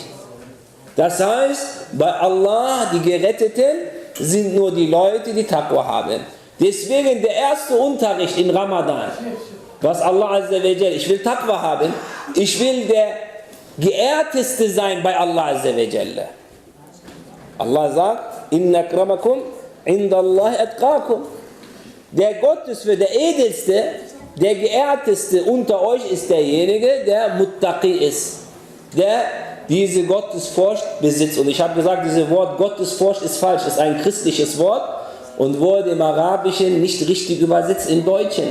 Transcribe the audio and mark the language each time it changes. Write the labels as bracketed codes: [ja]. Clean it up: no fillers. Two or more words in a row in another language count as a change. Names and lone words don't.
[de] Das heißt, bei Allah, die Geretteten, sind nur die Leute, die Taqwa haben. Deswegen der erste Unterricht in Ramadan, was [ar] الله عز وجل, [de] ich will Taqwa haben, ich will der Geehrteste sein bei [ar] الله عز وجل. Allah sagt, إن أكرمكم عند الله أتقاكم. [de] Der Gottesfürchtige, der Edelste, der Geehrteste unter euch ist derjenige, der Muttaqi ist, der diese Gottesfurcht besitzt. Und ich habe gesagt, dieses Wort Gottesfurcht ist falsch, ist ein christliches Wort und wurde im Arabischen nicht richtig übersetzt im Deutschen.